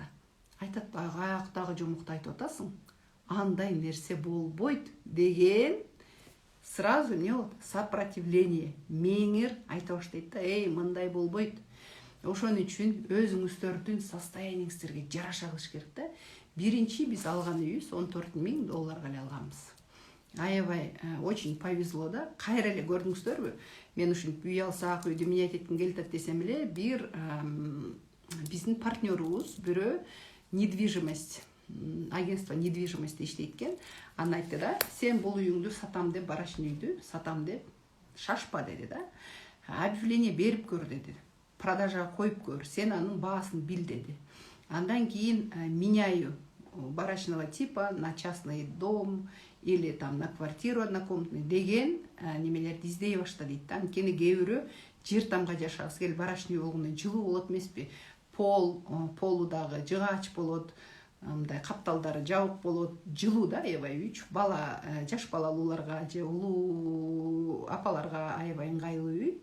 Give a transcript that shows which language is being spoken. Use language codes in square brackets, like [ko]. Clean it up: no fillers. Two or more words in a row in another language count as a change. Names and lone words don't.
[ky] Айтат, аяктагы жомукту айтып атасың, андай нерсе болбойт деген сразу эмне болот? Сопротивление. Меңир айта баштайт да, мындай болбойт. Ошон үчүн өзүңүздөрдүн состояниеңиздерге жараша кылыш керек да. Биринчи биз алган үйүбүз $14.000 эле алганбыз. Аябай [ru] очень повезло [ky] да. Кайра эле көрдүңүздөрбү? Мен ушинтип үй алсак, үйдү менять этким келет десем эле, бир биздин партнерубуз бирөө недвижимость, [ru] агентство недвижимости [ky] иштейт экен. Аны айтты да, сен бул үйүңдү сатам деп, барачный үйдү сатам деп, шашпа деди да. Объявление берип көр деди. Продажага коюп көр, сен анын баасын бил деди. Андан кийин [ru] меняю барачного типа на частный дом или там на квартиру однокомнатный [ky] деген немелерди издей башта дейт да. Анткени кээ бирөө жер тамга жашагысы келип барачный болгондо жылуу болот эмеспи? Полу дагы жыгач болот, мындай капталдары жабык болот, жылуу да, аябай үч бала, жаш балалууларга же улуу апаларга аябай ыңгайлуу үй.